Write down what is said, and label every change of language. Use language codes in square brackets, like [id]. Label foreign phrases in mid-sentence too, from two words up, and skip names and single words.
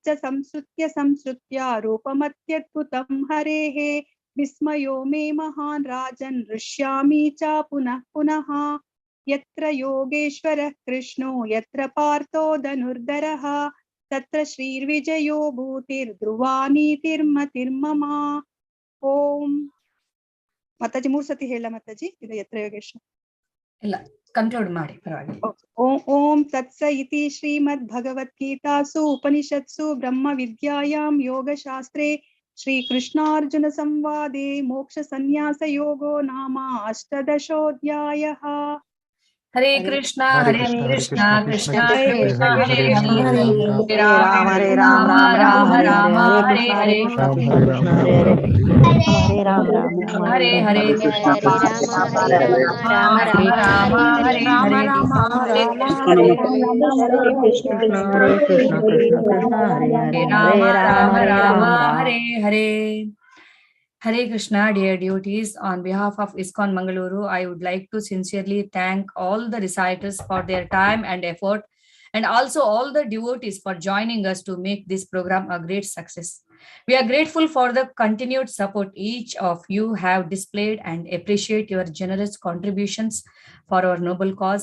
[sa] संसृत्य रूपमत्यद्भुतं हरेः विस्मयो मे महान् राजन् हृष्यामि च पुनः पुनः यत्र योगेश्वरः कृष्णो यत्र पार्थो धनुर्धरः तत्र श्रीर्विजयो भूतिर्ध्रुवा नीतिर्मतिर्मम ओम माताजी 3 [kn] ಸತಿ ಹೇಳ ಮಾತಾಜಿ ಇದು [sa] ಯತ್ರ ಯೋಗೇಶ್ವರ [kn] ಇಲ್ಲ ಕನ್ಕ್ಲೂಡ್ ಮಾಡಿ ಪರವಾಗಿಲ್ಲ [sa] ಓಂ ತತ್ಸ ಇತಿ ಶ್ರೀಮದ್ಭಗವದ್ಗೀತಾಸು ಉಪನಿಷತ್ಸು ಬ್ರಹ್ಮ ವಿದ್ಯಾಯಾಂ ಯೋಗಶಾಸ್ತ್ರೇ ಶ್ರೀಕೃಷ್ಣಾರ್ಜುನ ಸಂವಾದೆ ಮೋಕ್ಷ ಸನ್ಯಾಸ ಯೋಗೋ ನಾಮ ಅಷ್ಟದಶೋಧ್ಯಾಯಃ हरे कृष्णा कृष्णा कृष्णा हरे हरे राम राम राम राम हरे हरे हरे राम राम हरे हरे हरे राम राम राम हरे राम हरे राम हरे हरे कृष्ण कृष्ण कृष्ण हरे हरे राम हरे राम राम राम हरे हरे Hare Krishna, [en] dear devotees. On behalf of ISKCON Mangaluru, I would like to sincerely thank all the reciters for their time and effort, and also all the devotees for joining us to make this program a great success. We are grateful for the continued support each of you have displayed and appreciate your generous contributions for our noble cause.